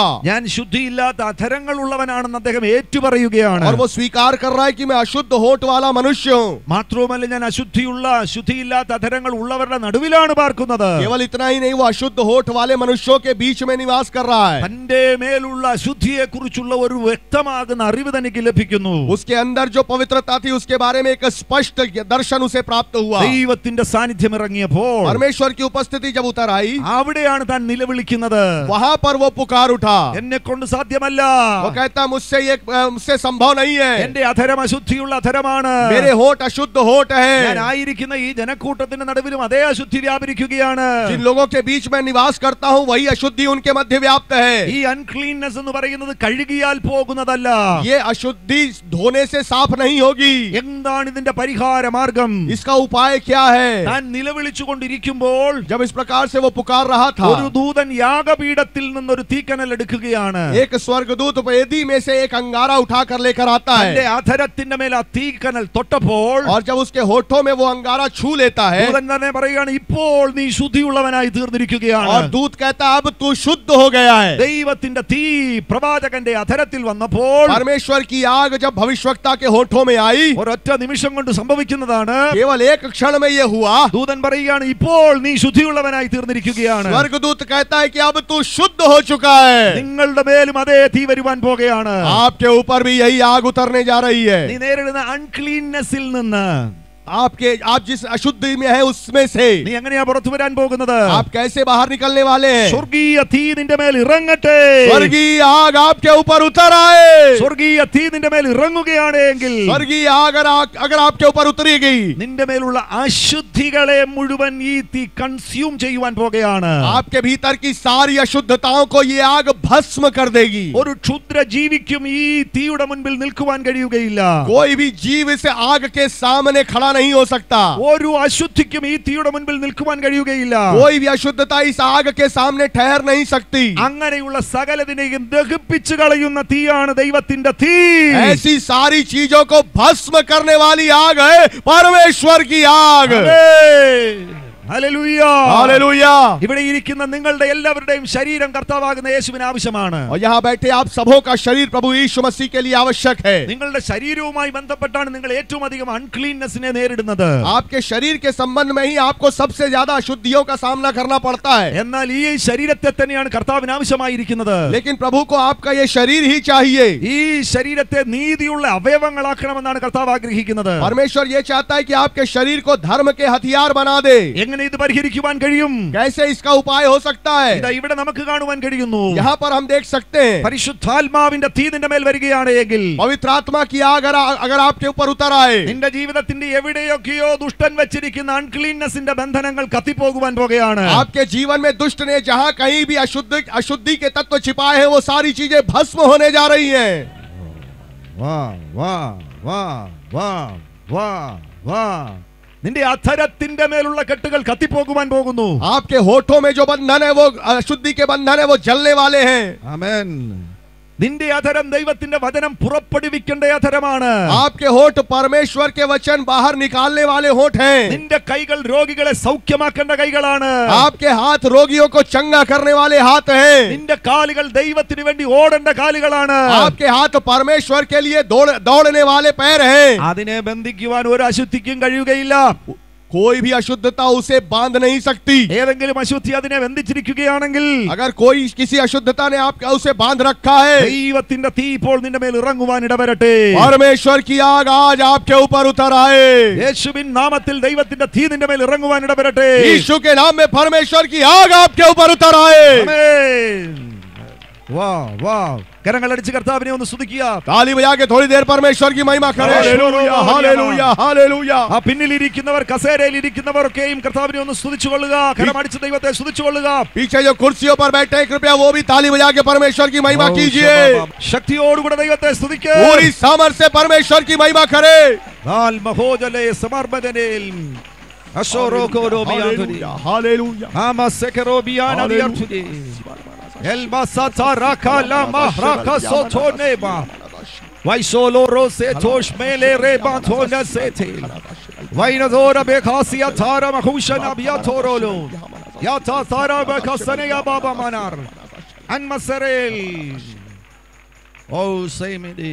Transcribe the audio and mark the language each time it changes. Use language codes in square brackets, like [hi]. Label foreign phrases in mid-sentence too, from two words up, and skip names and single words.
[ml] ഞാൻ ശുദ്ധിയില്ലാത്ത അധരങ്ങൾ ഉള്ളവനാണെന്ന് അദ്ദേഹം ഏറ്റുപറയുകയാണ്. [hi] और वो स्वीकार कर रहा है कि मैं अशुद्ध होठ वाला मनुष्य हूँ। [ml] മാത്രവുമല്ല ഞാൻ ശുദ്ധിയില്ലാത്ത അധരങ്ങൾ ഉള്ളവരുടെ നടുവിലാണ് പാർക്കുന്നത്. [hi] केवल इतना ही नहीं, वो अशुद्ध होठ वाले मनुष्यों के बीच में निवास कर रहा है। [ml] തന്റെ മേലുള്ള അശുദ്ധിയെ കുറിച്ചുള്ള ഒരു വ്യക്തമാകുന്ന അറിവ് തനിക്ക് ലഭിക്കുന്നു. [hi] उसके अंदर जो पवित्रता थी उसके बारे में एक स्पष्ट दर्शन उसे प्राप्त हुआ। [ml] ദൈവത്തിന്റെ സാന്നിധ്യം ഇറങ്ങിയപ്പോൾ, [hi] परमेश्वर की उपस्थिति जब उतर आई, [ml] അവിടെയാണ് താൻ നിലവിളിക്കുന്നത്. [hi] वहां पर वो पुकार उठा। [ml] എന്നെ കൊണ്ട് സാധ്യമല്ല, [hi] वो कहता मुझसे संभव नहीं है, [ml] എന്റെ അധരം അശുദ്ധിയുള്ള അധരമാണ്, [hi] मेरे होठ अशुद्ध होठ [ml] ഞാൻ [hi] है। [ml] ആയിരിക്കുന്ന ഈ ജനക്കൂട്ടത്തിന്റെ നടുവിലും അതേ അശുദ്ധി വ്യാപരിക്കുകയാണ്. [hi] जिन लोगों के बीच में निवास करता हूं वही अशुद्धि उनके मध्य व्याप्त है। [ml] ഈ അൺക്ലീൻനെസ് എന്ന് പറയുന്നത് കഴുകിയാൽ പോകുന്നതല്ല. [hi] ये अशुद्धि धोने से साफ नहीं होगी। [ml] എന്താണ് ഇതിന്റെ പരിഹാര മാർഗം? [hi] इसका उपाय क्या है? [ml] താൻ നിലവിളിച്ചുകൊണ്ടിരിക്കുമ്പോൾ [hi] जब इस प्रकार से वो पुकार रहा था, [ml] ഒരു ദൂതൻ യാഗപീഠത്തിൽ നിന്നൊരു തീക്കനൽ എടുക്കുകയാണ്. [hi] एक स्वर्गदूत वेदी में से एक अंगारा उठाकर लेकर आता [ml] തന്റെ [hi] है, [ml] അധരത്തിന്റെ മേൽ ആ തീക്കനൽ തൊട്ടപ്പോൾ [hi] और जब उसके होठों में वो अंगारा छू लेता है, [ml] ദൂതൻ തന്നെ പറയുകയാണ്, ഇപ്പോൾ നീ ശുദ്ധിയുള്ളവനായി തീർന്നിരിക്കുകയാണ്. [hi] और दूत कहता है अब तू शुद्ध हो गया है। [ml] ദൈവത്തിന്റെ തീ പ്രവാചകന്റെ അധരത്തിൽ വന്നപ്പോൾ, [hi] परमेश्वर की आग जब भविष्यवक्ता के होठों में आई, [ml] ഒരൊറ്റ നിമിഷം കൊണ്ട് സംഭവിക്കുന്നതാണ്. [hi] केवल एक क्षण में ये हुआ। [ml] ദൂതൻ പറയുകയാണ്, ഇപ്പോൾ നീ ശുദ്ധിയുള്ളവനായി തീർന്നിരിക്കുകയാണ്. [hi] स्वर्गदूत कहता है कि अब तू शुद्ध हो चुका है। [ml] നിങ്ങളുടെ മേലും അതേ തീ വരുവാൻ പോകുകയാണ്. [hi] आपके ऊपर भी यही आग उतरने जा रही है। [ml] നീ നേരിടുന്ന അൺക്ലീൻനെസ്സിൽ നിന്ന്, [hi] आप जिस अशुद्धि में है उसमें से [ml] നീ എങ്ങനെയാ പുറത്തു വരാൻ പോകുന്നത്? [hi] आप कैसे बाहर निकलने वाले हैं? [ml] സ്വർഗീയ തീ നിന്റെ മേൽ ഇറങ്ങട്ടെ. [hi] स्वर्गीय आग आपके ऊपर उतर आए। [ml] സ്വർഗീയ തീ നിന്റെ മേൽ ഇറങ്ങുകയാണ് എങ്കിൽ, [hi] स्वर्गीय आग अगर आपके ऊपर उतरेगी, [ml] നിന്റെ മേലുള്ള അശുദ്ധികളെ മുഴുവൻ ഈ തീ കൺസ്യൂം ചെയ്യുവാൻ പോകുകയാണ്. [hi] आपके भीतर की सारी अशुद्धताओं को ये आग भस्म कर देगी। [ml] ഒരു ക്ഷുദ്ര ജീവിക്കും ഈ തീയുടെ മുൻപിൽ നിൽക്കുവാൻ കഴിയുകയില്ല. [hi] कोई भी जीव इस आग के सामने खड़ा नहीं हो सकता। [ml] ഒരു അശുദ്ധിക്കും ഈ തീയുടെ മുൻപിൽ നിൽക്കുവാൻ കഴിയുകയില്ല. [hi] कोई भी अशुद्धता इस आग के सामने ठहर नहीं सकती। [ml] അങ്ങനെയുള്ള സകലതിനെയും ദഹിപ്പിച്ചു കളയുന്ന തീയാണ് ദൈവത്തിന്റെ തീ. [hi] ऐसी सारी चीजों को भस्म करने वाली आग है परमेश्वर की आग। [ml] ഹല്ലേലൂയ. [hi] हालेलुया। [ml] ഇവിടെ ഇരിക്കുന്ന നിങ്ങളുടെ എല്ലാവരുടെയും ശരീരം കർത്താവാകുന്ന യേശുവിന് ആവശ്യമാണ്. [hi] और यहाँ बैठे आप सबों का शरीर प्रभु यीशु मसीह के लिए आवश्यक है। [ml] നിങ്ങളുടെ ശരീരവുമായി ബന്ധപ്പെട്ടാണ് നിങ്ങൾ ഏറ്റവും അധികം അൺക്ലീൻനെസ്സിനെ നേരിടുന്നത്. [hi] आपके शरीर के संबंध में ही आपको सबसे ज्यादा अशुद्धियों का सामना करना पड़ता है। [ml] എന്നാൽ ഈ ശരീരത്തെ തന്നെയാണ് കർത്താവിന് ആവശ്യമായിരിക്കുന്നത്. [hi] लेकिन प्रभु को आपका ये शरीर ही चाहिए। [ml] ഈ ശരീരത്തെ നീതിയുള്ള അവയവങ്ങളാക്കണമെന്നാണ് കർത്താവ് ആഗ്രഹിക്കുന്നത്. [hi] परमेश्वर ये चाहता है कि आपके शरीर को धर्म के हथियार बना दे। [ml] എങ്ങനെ ഇത് പരിഹരിക്കുവാൻ കഴിയും? [hi] कैसे इसका उपाय हो सकता है? [ml] ഇതാ ഇവിടെ നമുക്ക് കാണുവാൻ കഴിയുന്നു. [hi] यहाँ पर हम देख सकते हैं [ml] പരിശുദ്ധാത്മാവിന്റെ തീ നിന്റെ മേൽ വരികയാണ് എങ്കിൽ, [hi] पवित्र आत्मा की आग अगर आपके ऊपर उतर आए, [ml] നിന്റെ ജീവിതത്തിന്റെ എവിടെയൊക്കെയോ ദുഷ്ടൻ വെച്ചിരിക്കുന്ന അൺക്ലീൻനെസ്സിന്റെ ബന്ധനങ്ങൾ കത്തിപ്പോകുവാൻ പോകുകയാണ്. [hi] आपके जीवन में दुष्ट ने जहां कहीं भी अशुद्धि के तत्व छिपाए हैं वो सारी चीजें भस्म होने जा रही हैं। [ml] വാ വാ വാ വാ വാ വാ. നിന്റെ അധരത്തിന്റെ മേലുള്ള കെട്ടുകൾ കത്തിപ്പോകുവാൻ പോകുന്നു. [hi] आपके होठों में जो बंधन है वो अशुद्धि के बंधन है वो जलने वाले हैं। [ml] ആമേൻ. നിന്റെ അധരം ദൈവത്തിന്റെ വചനം പുറപ്പെടുവിക്കേണ്ട അധരമാണ്. [hi] आपके होठ परमेश्वर के वचन बाहर निकालने वाले होठ हैं। [ml] നിന്റെ കൈകൾ രോഗികളെ സൗഖ്യമാക്കേണ്ട കൈകളാണ്. [hi] आपके हाथ रोगियों को चंगा करने वाले हाथ हैं। [ml] നിന്റെ കാലുകൾ ദൈവത്തിന് വേണ്ടി ഓടേണ്ട കാലുകളാണ്. [hi] आपके हाथ परमेश्वर के लिए दौड़ने वाले पैर हैं। [ml] അതിനെ ബന്ധിക്കുവാൻ ഒരു അശുദ്ധിക്കും കഴിയുകയില്ല. [hi] कोई भी अशुद्धता उसे बांध नहीं सकती। [ml] ഏതെങ്കിലും അശുദ്ധി അതിനെ ബന്ധിച്ചിരിക്കുകയാണെങ്കിൽ, [hi] अगर कोई किसी अशुद्धता ने आपका उसे बांध रखा है, [ml] ദൈവത്തിന്റെ തീ ഇപ്പോൾ നിന്റെ മേൽ ഇറങ്ങുവാൻ ഇടവരട്ടെ. [hi] परमेश्वर की आग आज आपके ऊपर उतर आए। [ml] യേശുവിൻ നാമത്തിൽ ദൈവത്തിന്റെ തീ നിന്റെ മേൽ ഇറങ്ങുവാൻ ഇടവരട്ടെ. [hi] यीशु के नाम में परमेश्वर की आग आपके ऊपर उतर आए। [ml] ആമേൻ. വാ വാ. കരങ്ങളടിച്ച് കർത്താവിനെ ഒന്ന് സ്തുതിക്കുക. [hi] ताली बजा के थोड़ी देर परमेश्वर की महिमा करें। हालेलुया हालेलुया हालेलुया। [ml] ആ പിന്നിലിരിക്കുന്നവർ, കസേരയിൽ ഇരിക്കുന്നവരൊക്കെയും കർത്താവിനെ ഒന്ന് സ്തുതിച്ചുകൊള്ളുക. കരമടിച്ച് ദൈവത്തെ സ്തുതിച്ചുകൊള്ളുക. [hi] पीछे जो कुर्सियों पर बैठे हैं कृपया वो भी ताली बजा के परमेश्वर की महिमा कीजिए। [ml] ശക്തിയോടുകൂടെ ദൈവത്തെ സ്തുതിക്കുക. [hi] पूरी सामर्थ से परमेश्वर की महिमा करें। മഹോജലേ സമർപ്പണേൽ അശോരോകോരോബിയാതുരി हालेलुया ആമസകരോബിയാനദിയർതുരി Elbasata rakala mahraka sotoneba. Vaisolo rose toshmele rebantona setel. Vainadora bekasia tara mahushana biatorolo. Yata tara bekasane ya baba manar. Anmasarel. Oh saymedi.